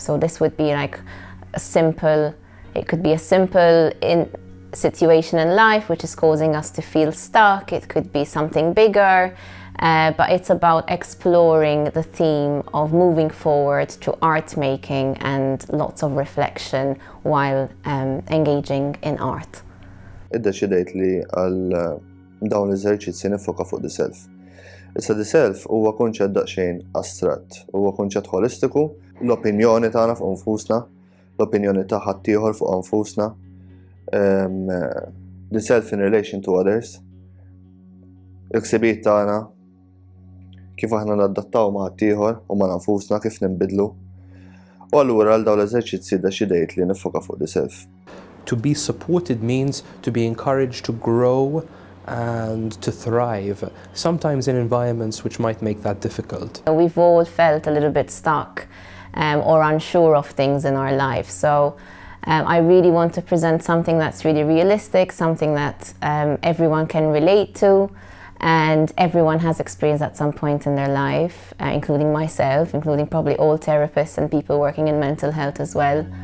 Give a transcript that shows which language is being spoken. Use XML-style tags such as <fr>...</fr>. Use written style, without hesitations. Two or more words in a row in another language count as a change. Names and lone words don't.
<en>So this would be like it could be a simple situation in life which is causing us to feel stuck. It could be something bigger, but it's about exploring the theme of moving forward to art making and lots of reflection while engaging in art.</en> <mt>Iddeċidejt li għal dawn l-eżerċizzi nifoka fuq</mt> <en>the self.</en> <mt>Issa</mt> <en>the self</en> <mt>huwa kunċett daqsxejn astratt, huwa kunċett holistiku, l-opinjoni tagħna fuq nfusna, l-opinjoni ta' ħaddieħor fuq nfusna,</mt> <en>the self in relation to others,</en> <mt>il-ħsibiet tagħna, kif aħna nadattaw ma' ħaddieħor u ma' nfusna kif ninbidlu. U allura għal dawn l-eżerċizzi iddeċidejt li nifoka fuq</mt> <en>the self. To be supported means to be encouraged to grow and to thrive, sometimes in environments which might make that difficult. We've all felt a little bit stuck or unsure of things in our life. So I really want to present something that's really realistic, something that everyone can relate to, and everyone has experienced at some point in their life, including myself, including probably all therapists and people working in mental health as well.</en>